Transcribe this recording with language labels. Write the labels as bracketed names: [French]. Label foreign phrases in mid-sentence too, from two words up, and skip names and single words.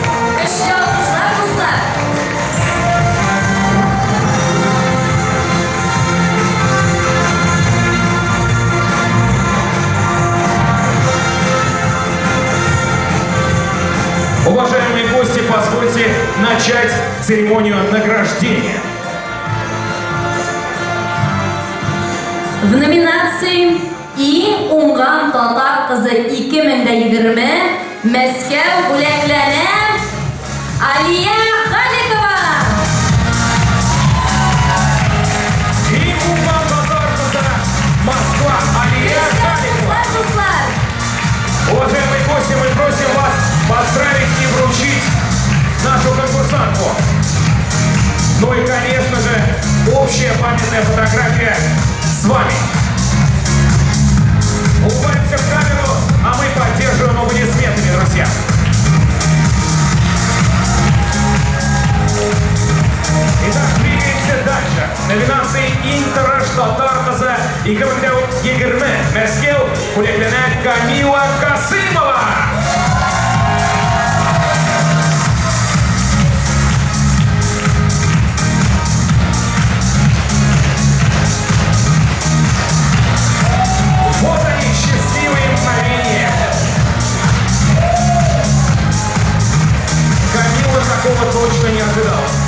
[Russian] Уважаемые гости, позвольте начать церемонию награждения. В номинации «И Унган Татар-Кызы 2020» [Tatar] Мәскәү бүләкләнә [Russian] Алия Халикова. И Унган Татар-Кызы Москва Алия Халикова. Уважаемые гости, мы просим вас поздравить и вручить нашу конкурсантку. Ну и, конечно же, общая памятная фотография с вами. Улыбаемся в камеру, а мы поддерживаем аплодисментами, друзья. Итак, двигаемся дальше. Номинации «Интераш Татар-Кызы» и «Командау Егерме» [Tatar] Мәскәү бүләкләнә [Russian] Камила Касымова. Вот они, счастливые мгновения. Камила такого точно не ожидала.